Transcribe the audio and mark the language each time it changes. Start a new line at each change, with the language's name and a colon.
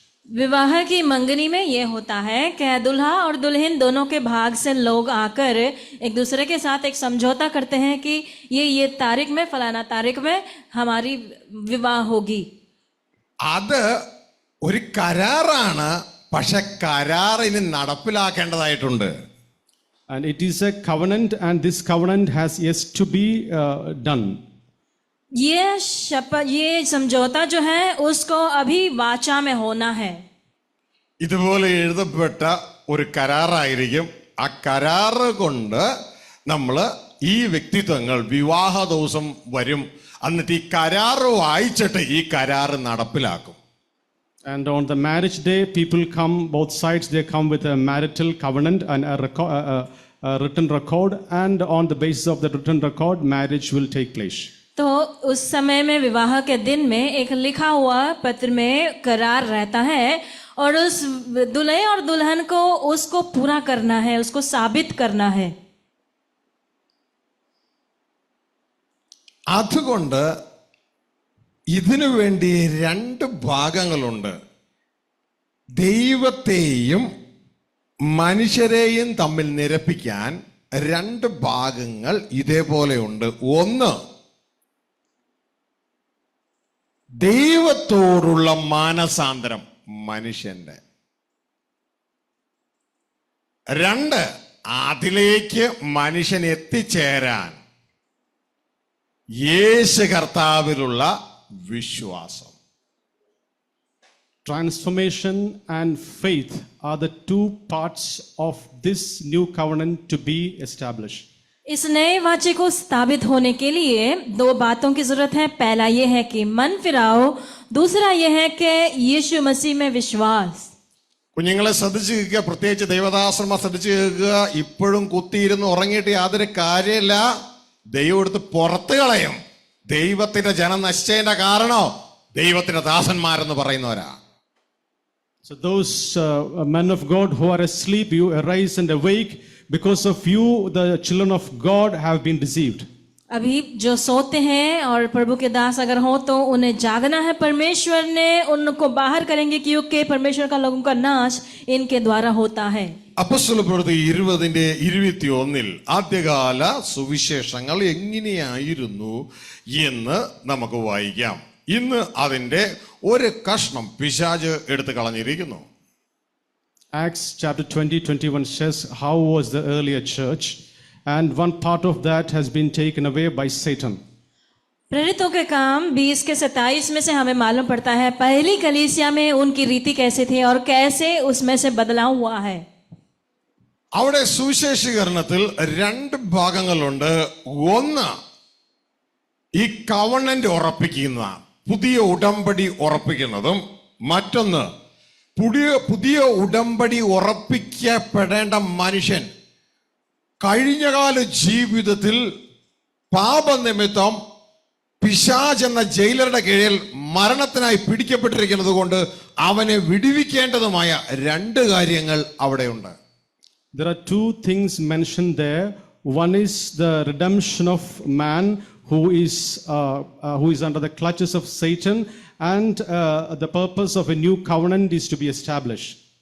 Hindi: विवाह की मंगनी में ये होता है कि दुल्हा और दुल्हन दोनों के भाग से लोग आकर एक दूसरे के साथ एक समझौता करते हैं कि ये तारीख में, फलाना तारीख में हमारी विवाह होगी.
Malayalam: അത് ഒരു കരാറാണ്, പക്ഷെ കരാറിന് നടപ്പിലാക്കേണ്ടതായിട്ടുണ്ട്.
English: And it is a covenant, and this covenant has yet to be done.
Hindi: ये समझौता जो है उसको अभी वाचा में होना है.
Malayalam: ഇതുപോലെ എഴുതപ്പെട്ട ഒരു കരാറായിരിക്കും. ആ കരാറ് കൊണ്ട് നമ്മൾ ഈ വ്യക്തിത്വങ്ങൾ വിവാഹ ദിവസം വരും, എന്നിട്ട് ഈ കരാറ് വായിച്ചിട്ട് ഈ കരാറ് നടപ്പിലാക്കും.
English: And on the marriage day, people come, both sides, they come with a marital covenant and a written record, and on the basis of the written record, marriage will take place.
Hindi: तो उस समय में विवाह के दिन में एक लिखा हुआ पत्र में करार रहता है, और उस दुल्हे और दुल्हन को उसको पूरा करना है, उसको साबित करना है.
Malayalam: അതുകൊണ്ട് ഇതിനു വേണ്ടി രണ്ട് ഭാഗങ്ങളുണ്ട്. ദൈവത്തെയും മനുഷ്യരെയും തമ്മിൽ നിരപ്പിക്കാൻ രണ്ട് ഭാഗങ്ങൾ ഇതേപോലെയുണ്ട്. ഒന്ന്, ദൈവത്തോടുള്ള മാനസാന്തരം മനുഷ്യന്റെ. രണ്ട്, അതിലേക്ക് മനുഷ്യൻ എത്തിച്ചേരാൻ യേശു കർത്താവിലുള്ള വിശ്വാസം.
English: Transformation and faith are the two parts of this new covenant to be established.
Hindi: इस नए वाचे को स्थापित होने के लिए 2 बातों की जरूरत है। पहला यह है कि मन फिराओ, दूसरा यह है कि यीशु मसीह में विश्वास।
Malayalam: കുഞ്ഞുങ്ങളെ ശ്രദ്ധിച്ചു കേൾക്കുക, പ്രത്യേകിച്ച് ദൈവദാസന്മാർ ശ്രദ്ധിച്ചു കേൾക്കുക. ഇപ്പോഴും കുത്തിയിരുന്ന് ഉറങ്ങിയിട്ട് യാതൊരു കാര്യമില്ല. ദൈവം എടുത്ത് പുറത്ത് കളയും. ദൈവത്തിന്റെ ജനം നശിച്ചതിന്റെ കാരണം ദൈവത്തിന്റെ ദാസന്മാരെന്ന് പറയുന്നവരാ.
English: So those men of God who are asleep, you arise and awake. Because of you, the children of God have been deceived.
Hindi: अभी जो सोते हैं और प्रभु के दास अगर हो तो उन्हें जागना है। परमेश्वर ने उनको बाहर करेंगे क्योंकि परमेश्वर का लोगों का नाश इनके द्वारा होता है।
Malayalam: അപ്പോസ്തലപ്രവൃത്തി 20:21 ആദ്യകാല സുവിശേഷങ്ങൾ എങ്ങനെയായിരുന്നു എന്ന് നമുക്ക് വായിക്കാം. ഇന്ന് അതിന്റെ ഒരു കഷ്ണം പിശാച് എടുത്തു കളഞ്ഞിരിക്കുന്നു.
English: Acts chapter 20:21 says how was the earlier church, and one part of that has been taken away by Satan.
Hindi: प्रेरितों के काम 20 के 27 में से हमें मालूम पड़ता है पहली कलीसिया में उनकी रीति कैसे थी और कैसे उसमें से बदलाव हुआ है।
Malayalam: അവിടെ സുവിശേഷീകരണത്തിൽ 2 ഭാഗങ്ങളുണ്ട്. ഒന്ന് ഈ കവണന്റ് ഉറപ്പിക്കുന്ന പുതിയ ഉടമ്പടി ഉറപ്പിക്കുന്നതും, മറ്റൊന്ന് പുതിയ ഉടമ്പടി ഉറപ്പിക്കപ്പെടേണ്ട മനുഷ്യൻ കഴിഞ്ഞകാല ജീവിതത്തിൽ പാപനിമിത്തം പിശാച് എന്ന ജയിലറുടെ കീഴിൽ മരണത്തിനായി പിടിക്കപ്പെട്ടിരിക്കുന്നത് കൊണ്ട് അവനെ വിടുവിക്കേണ്ടതുമായ 2 കാര്യങ്ങൾ അവിടെയുണ്ട്.
English: There are 2 things mentioned there. One is the redemption of man who is under the clutches of Satan, and the purpose of a new covenant is to be established.